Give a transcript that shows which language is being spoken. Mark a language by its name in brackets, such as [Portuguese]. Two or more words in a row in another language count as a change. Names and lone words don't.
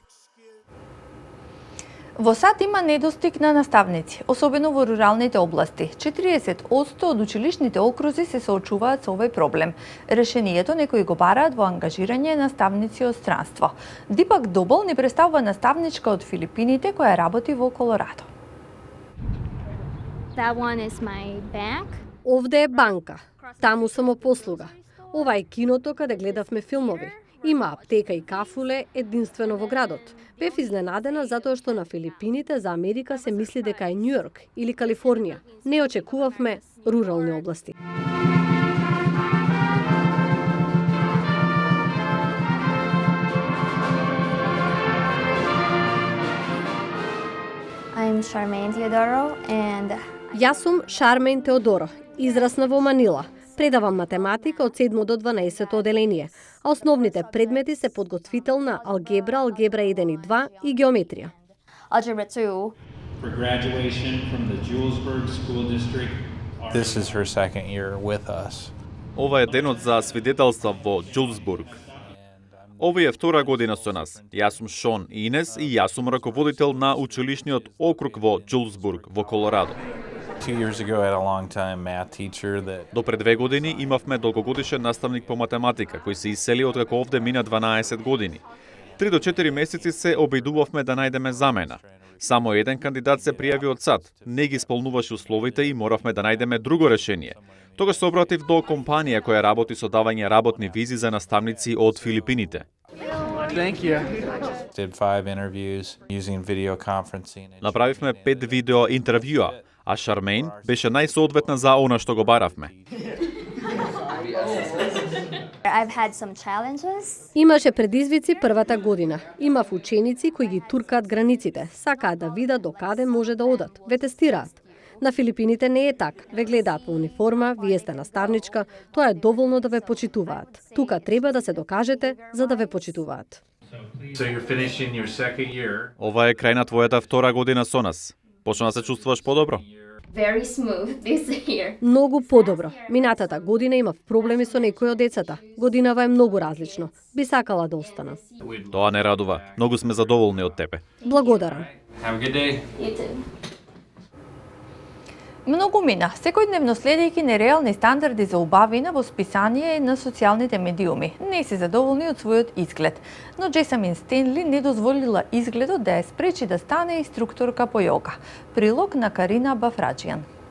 [Macedonian] Во САД има недостиг на наставници, особено во руралните области. 40% од училишните окрузи се соочуваат со овој проблем. Решението некои го бараат во ангажирање наставници од странство. Дипак Добол ни представува наставничка од Филипините која работи во Колорадо. [English] That one is my back. [Macedonian] Овде е банка, таму самопослуга. Ова е киното каде гледавме филмови. Има аптека и кафуле единствено во градот. Бев изненадена затоа што на Филипините за Америка се мисли дека е Њујорк или Калифорнија. Не очекувавме рурални области. [English] I'm Charmaine Teodoro and [Macedonian] Јас сум Шармен Теодоро, израсна во Манила. Предавам математика од 7 до 12 оделение, а основните предмети се подготвителна алгебра, алгебра 1 и 2 и геометрија. [English] Algebra 2. For graduation from the Julesburg School District. This is her second year with us. [Macedonian] Ова е денот за свидетелства во Џулсбург. Овие е втора година со нас. Јас сум Шон Инес и јас сум раководител на училишниот округ во Џулсбург во Колорадо. [English] 2 years ago, I had a long-time math teacher that [Macedonian] До пред 2 години имавме долгогодишен наставник по математика, кој се исели откако овде мина 12 години. 3 до 4 месеци се обидувавме да најдеме замена. Само еден кандидат се пријави од САД, не ги исполнуваше условите и моравме да најдеме друго решение. Тогаш се обратив до компанија која работи со давање работни визи за наставници од Филипините. [English] did 5 interviews using video conferencing. [Macedonian] Направивме 5 видео интервјуа, а Шармейн беше најсоодветна за она што го баравме. [English] I've had some challenges. [Macedonian] Имаше предизвици првата година. Имав ученици кои ги туркаат границите, сакаат да видат до каде може да одат, ве тестираат. На Филипините не е така. Ве гледаат во униформа, вие сте наставничка, тоа е доволно да ве почитуваат. Тука треба да се докажете за да ве почитуваат. [English] So you're finishing your second year. [Macedonian] Ова е крај на твојата втора година со нас. Почна да се чувствуваш подобро? [English] Very smooth this year. [Macedonian] Многу подобро. Минатата година имав проблеми со некои од децата. Годинава е многу различно. Би сакала да останам. Тоа не радува. Многу сме задоволни од тебе. Благодарам. [English] Have a good day. You too. [Macedonian] Многу мина, секојдневно следејќи нереални стандарди за убавина во списание на социјалните медиуми. Не се задоволни од својот изглед, но Джесамин Стенли не дозволила изгледот да ја спречи да стане инструкторка по јога. Прилог на Карина Бафраджијан.